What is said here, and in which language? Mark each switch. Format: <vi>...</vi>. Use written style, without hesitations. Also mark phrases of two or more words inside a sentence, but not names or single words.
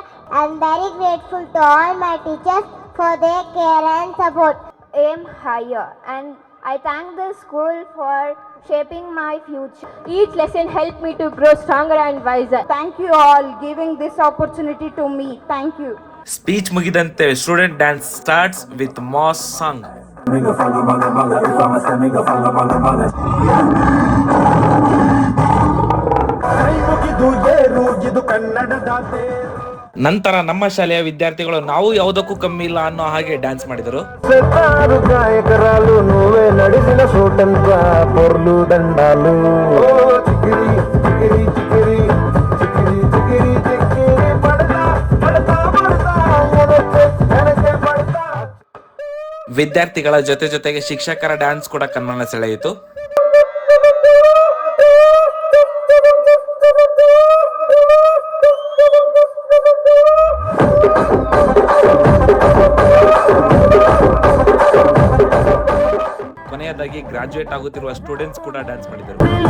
<en>I am very grateful to all my teachers for their care and support. Aim higher, and I thank the school for shaping my future. Each lesson helped me to grow stronger and wiser. Thank you all giving this opportunity to me. Thank you. ಸ್ಪೀಚ್ ಮುಗಿದಂತೆ student dance starts with mass song.</en> <kn>ನಂತರ ನಮ್ಮ ಶಾಲೆಯ ವಿದ್ಯಾರ್ಥಿಗಳು ನಾವು ಯಾವುದಕ್ಕೂ ಕಮ್ಮಿ ಇಲ್ಲ ಅನ್ನೋ ಹಾಗೆ ಡ್ಯಾನ್ಸ್ ಮಾಡಿದರು.</kn> <te>గాయకరాలు నువ్వే నడిసిన సూటంతా పొర్లు దండాలు చికిరి చికిరి చికిరి చికిరి చికిరి చికిరి పడతా పడతా పడతా ఎనకే పడతా.</te> <kn>ವಿದ್ಯಾರ್ಥಿಗಳ ಜೊತೆಗೆ ಶಿಕ್ಷಕರ ಡ್ಯಾನ್ಸ್ ಕೂಡ ಕಣ್ಮನ ಸೆಳೆಯಿತು. ಕೊನೆಯದಾಗಿ ಗ್ರಾಜುಯೇಟ್ ಆಗುತ್ತಿರುವ ಸ್ಟೂಡೆಂಟ್ಸ್ ಕೂಡ ಡ್ಯಾನ್ಸ್ ಮಾಡಿದರು.</kn>